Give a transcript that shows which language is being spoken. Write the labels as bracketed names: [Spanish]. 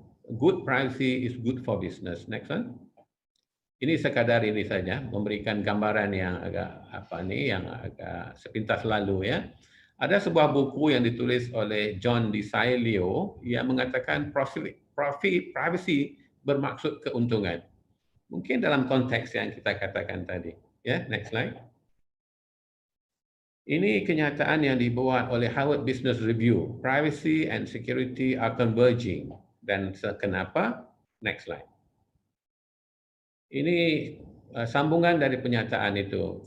[English] Good privacy is good for business. Next one. [Malay] Ini sekadar ini saja memberikan gambaran yang agak yang agak sepintas lalu ya. Ada sebuah buku yang ditulis oleh John DiCilio yang mengatakan privacy bermaksud keuntungan. Mungkin dalam konteks yang kita katakan tadi. Ya, [English] next slide. [Malay] Ini kenyataan yang dibuat oleh Harvard Business Review. [English] Privacy and security are converging. [Malay] Dan kenapa? [English] Next slide. [Malay] Ini sambungan dari pernyataan itu.